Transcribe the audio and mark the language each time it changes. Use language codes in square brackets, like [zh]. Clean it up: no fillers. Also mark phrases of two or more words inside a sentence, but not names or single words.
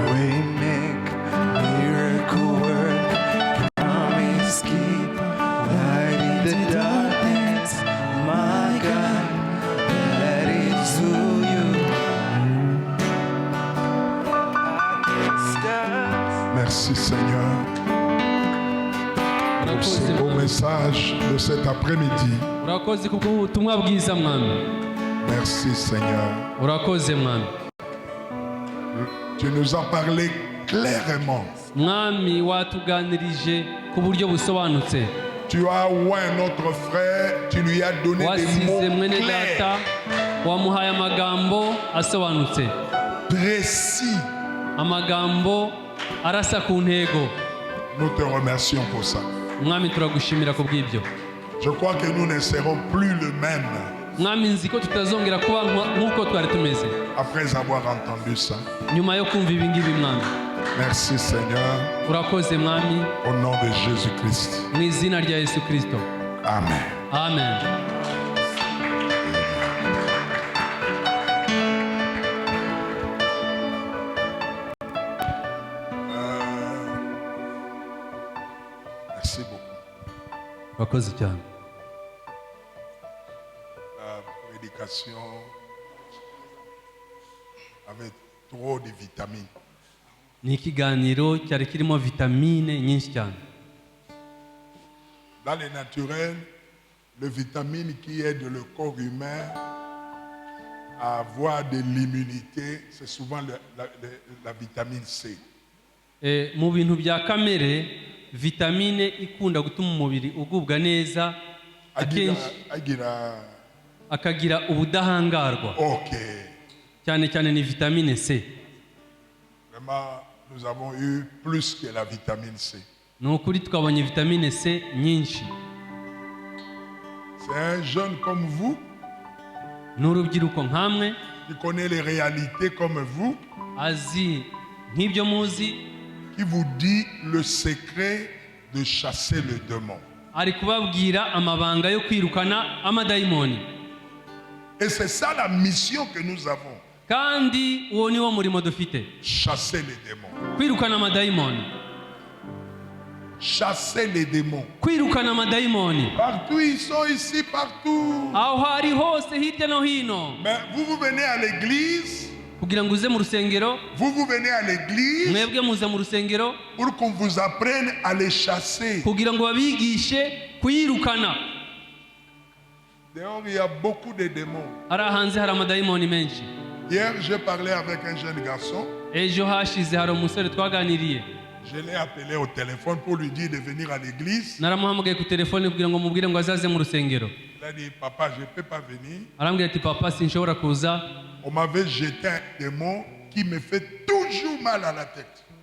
[en] Waymaker, miracle worker, promise keeper, light in the darkness. My God, that is who you are. [fr] Merci Seigneur pour ce beau message de cet après-midi. [rw] urakoze kubw'ubutumwa bwiza mwami. [fr] Merci Seigneur. [rw] Urakoze mwami. [fr] Tu nous as parlé clairement. [rw] Mwami watuganirije ku buryo busobanutse. [fr] Tu as oint notre frère, tu lui as donné des [rw] Wasize [fr] mots [rw] mwene data [fr] clairs, [rw] wamuhaye amagambo asobanutse. [fr] précis. [rw] Amagambo arasa ku ntego. [fr] Nous te remercions pour ça. [rw] Mwami turagushimira ku bw'ibyo. [fr] Je crois que nous ne serons plus le même [rw] Mwami nzi ko tutazongera kuba nk'uko twari tumeze [fr] après avoir entendu ça. [rw] nyuma yo kumva ibi ngibi mwami. [fr] Merci Seigneur, [rw] Urakoze mwami [fr] au nom de Jésus-Christ. [rw] mu izina rya Yesu Kristo. Amen. Amen. [fr] Merci beaucoup. [rw] Urakoze cyane. [fr] La prédication avait trop de vitamines. [rw] Ni ikiganiro cyari kirimo vitamine nyinshi cyane. [fr] Dans le naturel, les vitamines qui aident le corps humain à avoir de l'immunité, c'est souvent la vitamine C. [rw] Mu bintu bya kamere vitamine ikunda gutuma umubiri ugubwa neza akenshi akagira ubudahangarwa. Ok. Cyane cyane ni [en] vitamine C. [fr] Vraiment, nous avons eu plus que la vitamine C. [rw] Ni ukuri twabonye [en] vitamine C [rw] nyinshi. [fr] C'est un jeune comme vous, [rw] N'urubyiruko nkamwe [fr] qui connaît les réalités comme vous, [rw] azi nk'ibyo muzi, [fr] qui vous dit le secret de chasser le démon. [rw] ari kubabwira amabanga yo kwirukana amadayimoni. [fr] Et c'est ça la mission que nous avons. [rw] Kandi uwo ni wo murimo dufite, [fr] Chasser les démons. [rw] kwirukana amadayimoni, [fr] Chasser les démons. [rw] kwirukana amadayimoni. [fr] Partout, ils sont ici, partout. [rw] Aho hari hose hirya no hino. [fr] Mais vous venez à l'église, [rw] Kugira ngo uze mu rusengero, [fr] vous venez à l'église [rw] mwebwe muza mu rusengero [fr] pour qu'on vous apprenne à les chasser. [rw] kugira ngo babigishe kuyirukana. [fr] Dehors, il y a beaucoup de démons. [rw] Hari hanze hari amadayimoni menshi. [fr] Hier, j'ai parlé avec un jeune garçon. [rw] Ejo hashize hari umusore twaganiriye, [fr] Je l'ai appelé au téléphone pour lui dire de venir à l'église. [rw] naramuhamagaye ku telefone kugira ngo mubwire ngo azaze mu rusengero. [fr] Il a dit, papa, je ne peux pas venir. [rw] Arambwira ati papa sinshobora kuza, [fr] On m'avait jeté un démon qui me fait toujours mal à la tête.